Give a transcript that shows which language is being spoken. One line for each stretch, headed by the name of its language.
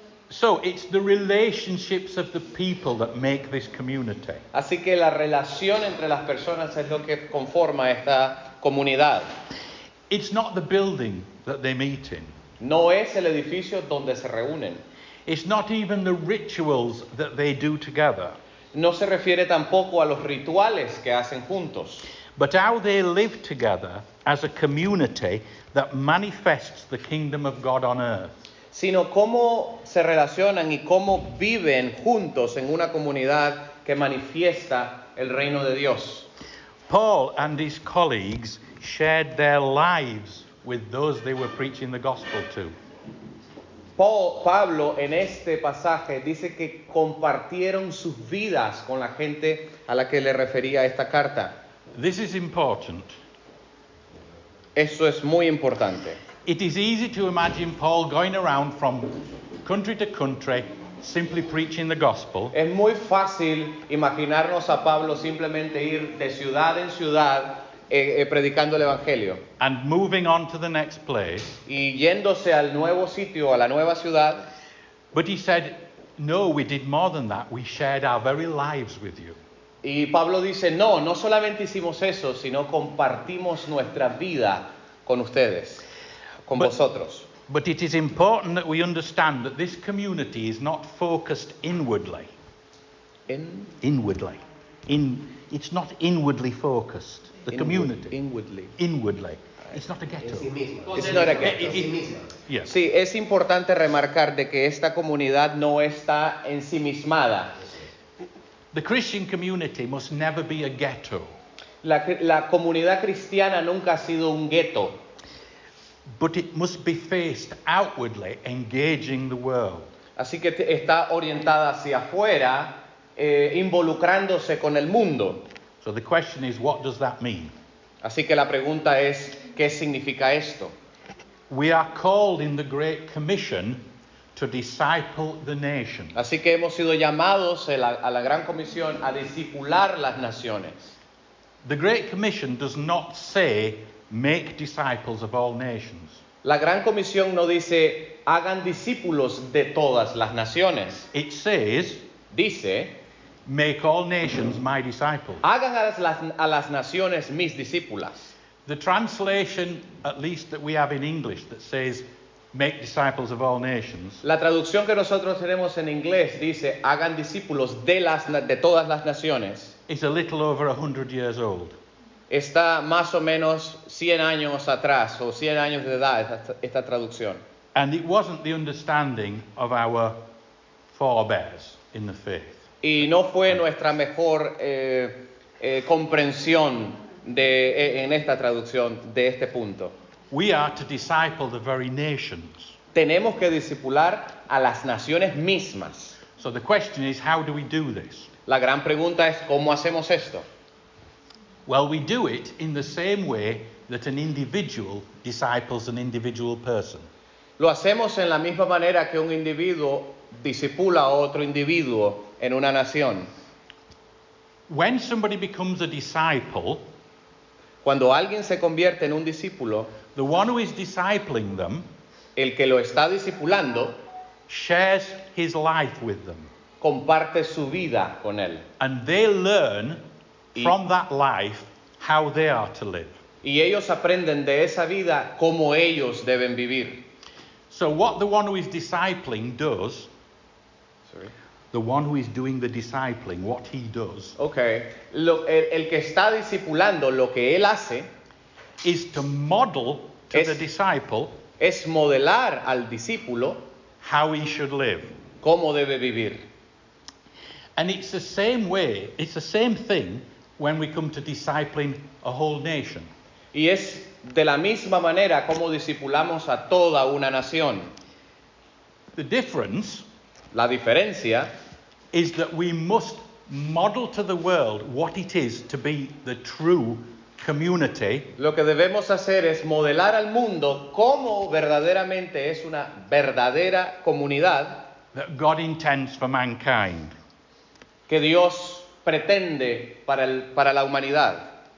English: So it's the relationships of the people that make this community.
Spanish: Así que la relación entre las personas es lo que conforma esta comunidad.
English: It's not the building that they meet in.
Spanish: No es el edificio donde se reúnen.
English: It's not even the rituals that they do together.
Spanish: No se refiere tampoco a los rituales que hacen juntos,
English: But how they live together as a community that manifests the kingdom of God on earth.
Spanish: sino cómo se relacionan y cómo viven juntos en una comunidad que manifiesta el reino de Dios.
English: Paul and his colleagues shared their lives with those they were preaching the gospel to.
Spanish: Pablo en este pasaje dice que compartieron sus vidas con la gente a la que le refería esta carta.
English: This is important.
Spanish: Eso es muy importante.
English: It is easy to imagine Paul going around from country to country simply preaching the gospel.
Spanish: Es muy fácil imaginarnos a Pablo simplemente ir de ciudad en ciudad predicando el evangelio
English: And moving on to the next place.
Spanish: y yéndose al nuevo sitio, a la nueva ciudad.
English: But he said, no, we did more than that. We shared our very lives with you.
Spanish: Y Pablo dice, no solamente hicimos eso, sino compartimos nuestra vida con ustedes, con vosotros.
English: But it is important that we understand that this community is not focused inwardly. Inwardly. It's not inwardly focused. The community. Inwardly. It's not a ghetto. It's not a ghetto. Yes.
Spanish: Sí, es importante remarcar de que esta comunidad no está ensimismada.
English: The Christian community must never be a ghetto.
Spanish: La comunidad cristiana nunca ha sido un gueto,
English: But it must be faced outwardly, engaging the world.
Spanish: así que está orientada hacia afuera, involucrándose con el mundo.
English: So the question is, what does that mean?
Spanish: Así que la pregunta es, ¿qué significa esto?
English: We are called in the Great Commission to disciple the nations.
Spanish: Así que hemos sido llamados a la Gran Comisión a discipular las naciones.
English: The Great Commission does not say, make disciples of all nations.
Spanish: La Gran Comisión no dice, hagan discípulos de todas las naciones.
English: It says,
Spanish: Dice,
English: make all nations my disciples.
Spanish: hagan a las naciones mis discípulas.
English: The translation, at least that we have in English, that says, make disciples of all nations,
Spanish: La traducción que nosotros tenemos en inglés dice, hagan discípulos de todas las naciones.
English: is a little over 100 years old.
Spanish: Está más o menos 100 años atrás o 100 años de edad esta traducción.
English: And it wasn't the understanding of our forebears in the faith.
Spanish: Y no fue nuestra mejor comprensión en esta traducción de este punto.
English: We are to disciple the very nations.
Spanish: Tenemos que discipular a las naciones mismas.
English: So the question is, how do we do this?
Spanish: La gran pregunta es, ¿cómo hacemos esto?
English: Well, we do it in the same way that an individual disciples an individual person.
Spanish: Lo hacemos en la misma manera que un individuo discipula a otro individuo en una nación.
English: When somebody becomes a disciple,
Spanish: Cuando alguien se convierte en un discípulo,
English: the one who is discipling them
Spanish: el que lo está discipulando
English: shares his life with them.
Spanish: comparte su vida con él.
English: And they learn
Spanish: Y-
English: from that life how they are to live.
Spanish: Y ellos aprenden de esa vida cómo ellos deben vivir.
English: So what the one who is discipling does, the one who is doing the discipling, what he does, Okay.
Spanish: El que está discipulando, lo que él hace
English: is to model to
Spanish: Es-
English: the disciple
Spanish: es modelar al discípulo
English: how he should live.
Spanish: cómo debe vivir.
English: And it's the same way, it's the same thing when we come to discipling a whole nation.
Spanish: Y es de la misma manera como discipulamos a toda una nación.
English: The difference
Spanish: La diferencia
English: is that we must model to the world what it is to be the true community
Spanish: Lo que debemos hacer es modelar al mundo cómo verdaderamente es una verdadera comunidad
English: that God intends for mankind.
Spanish: que Dios pretende para la humanidad.